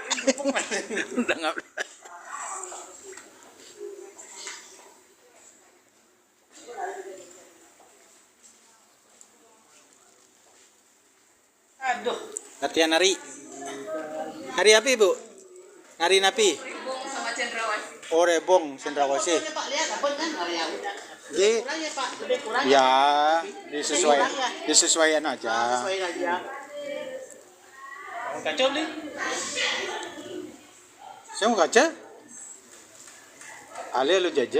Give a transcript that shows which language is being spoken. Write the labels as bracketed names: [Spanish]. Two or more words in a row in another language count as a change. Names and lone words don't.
[Indonesian] Udah nggak. Aduh. Latihan nari. Nari apa ibu? Nari napi. Ribung sama cendrawasih. Oh rebong cendrawasih. Pak lihat apa kan? Oh ya udah. Jadi Kurang ya Pak, lebih kurang. ya disesuaikan aja. Sesuai aja. Kacau nih. Saya mau kaca. Ale lu jajar,